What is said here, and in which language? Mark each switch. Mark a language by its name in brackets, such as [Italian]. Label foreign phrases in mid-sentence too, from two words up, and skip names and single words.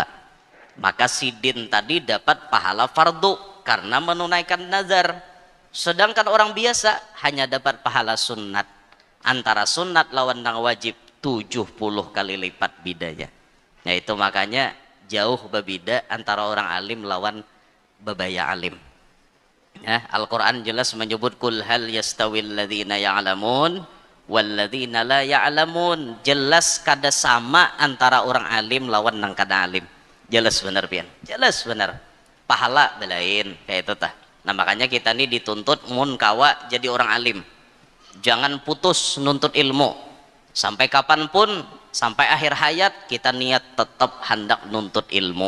[Banjar] Maka sidin tadi dapat pahala fardu karena menunaikan nazar, sedangkan orang biasa hanya dapat pahala sunat. Antara sunat lawan nang wajib 70 kali lipat bedanya. Nah itu makanya jauh berbeda antara orang alim lawan bebaya alim. Ya, Al-Quran jelas menyebut [Arabic] قل هل يستوي الذين يعلمون والذين لا يعلمون. [Banjar] Jelas kada sama antara orang alim lawan nang kada alim. Jelas benar pian, jelas benar. Pahala belain kayak itu tah. Nah makanya kita nih dituntut mun kawa jadi orang alim. Jangan putus nuntut ilmu. Sampai kapanpun, sampai akhir hayat kita niat tetap hendak nuntut ilmu.